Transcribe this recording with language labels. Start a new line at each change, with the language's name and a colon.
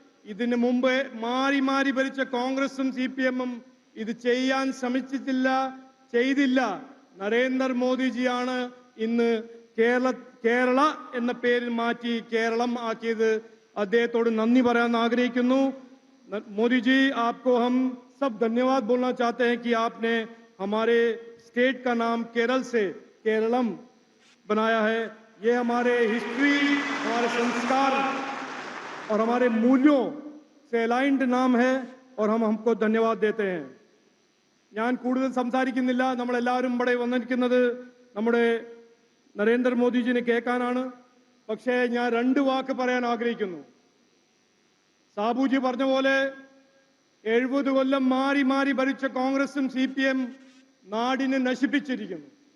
Malayalam: ഇതിനു മുമ്പ് മാറി മാറി ഭരിച്ച കോൺഗ്രസും CPM-ഉം ഇത് ചെയ്യാൻ ചെയ്തില്ല. നരേന്ദ്രമോദിജിയാണ് ഇന്ന് കേരള എന്ന പേരിൽ മാറ്റി കേരളം ആക്കിയത്. അദ്ദേഹത്തോട് നന്ദി പറയാൻ ആഗ്രഹിക്കുന്നു.
Hindi: मोदी जी, आपको हम सब धन्यवाद बोलना चाहते हैं कि आपने हमारे स्टेट का नाम केरल से केरलम बनाया है. ये हमारे हिस्ट्री, हमारे संस्कार और हमारे मूल्यों से अलाइंड नाम है और हम हमको धन्यवाद देते हैं.
Malayalam: ഞാൻ കൂടുതൽ സംസാരിക്കുന്നില്ല. നമ്മളെല്ലാവരും ഇവിടെ വന്നിരിക്കുന്നത് നമ്മുടെ നരേന്ദ്രമോദിജിനെ കേൾക്കാനാണ്. പക്ഷേ ഞാൻ 2 വാക്ക് പറയാൻ ആഗ്രഹിക്കുന്നു. സാബുജി പറഞ്ഞ പോലെ 70 കൊല്ലം മാറി മാറി ഭരിച്ച കോൺഗ്രസും CPM നാടിനെ നശിപ്പിച്ചിരിക്കുന്നു.